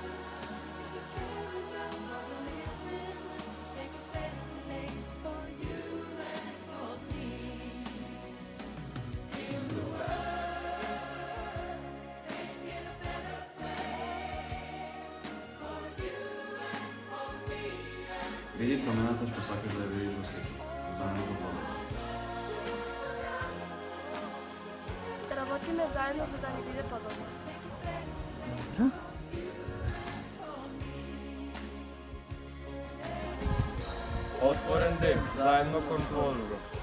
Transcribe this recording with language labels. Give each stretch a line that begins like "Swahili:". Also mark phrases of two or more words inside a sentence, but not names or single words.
English: If you care enough for living, make a better place for you and for me. Heal the world, make it a better place for you and for me and
Macedonian: Види промената што сакаш да ја видиш во светот. Заедно до подобро. Да работиме заедно за да ни биде подобро. Отворен ден, заедно кон подобро.